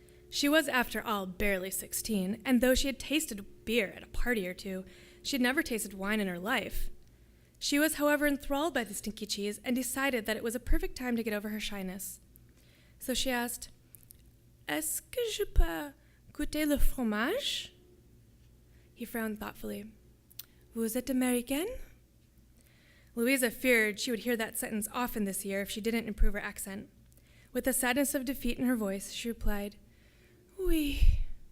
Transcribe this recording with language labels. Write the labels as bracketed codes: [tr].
[en] She was, after all, barely 16, and though she had tasted beer at a party or two, she had never tasted wine in her life. She was, however, enthralled by the stinky cheese and decided that it was a perfect time to get over her shyness. So she asked, [fr] Est-ce que je peux goûter le fromage? [en] He frowned thoughtfully. [fr] Vous êtes Américaine? [en] Louisa feared she would hear that sentence often this year if she didn't improve her accent. With the sadness of defeat in her voice, she replied, Oui.